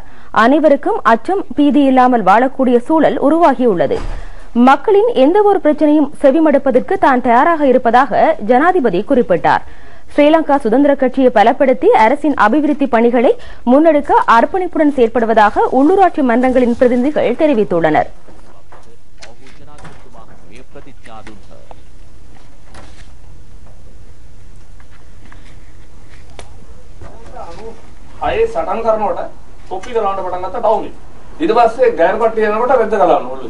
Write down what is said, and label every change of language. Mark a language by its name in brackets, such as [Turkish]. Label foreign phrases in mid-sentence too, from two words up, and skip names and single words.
[Tamil] அனைவருக்கும் அச்சம் பீதி இல்லாமல் வாழக்கூடிய சூழல் உருவாகியுள்ளது. மக்களின் எந்தவொரு பிரச்சனையும் செவிமடுப்பதற்கு தான் தயாராக இருப்பதாக ஜனாதிபதி குறிப்பிட்டார். ஸ்ரீலங்கா சுதந்திர கட்சியை பலப்படுத்தி அரசின் அபிவிருத்தி பணிகளை முன்னெடுக்க அர்ப்பணிப்புடன் செயற்படுவதாக உள்ளூராட்சி மன்றங்களின் பிரதிநிதிகள் தெரிவித்துள்ளனர். [Sinhala] ඊට පස්සේ ගෑනු කට්ටිය යනකොට රෙද්ද ගලවන්න ඕනේ.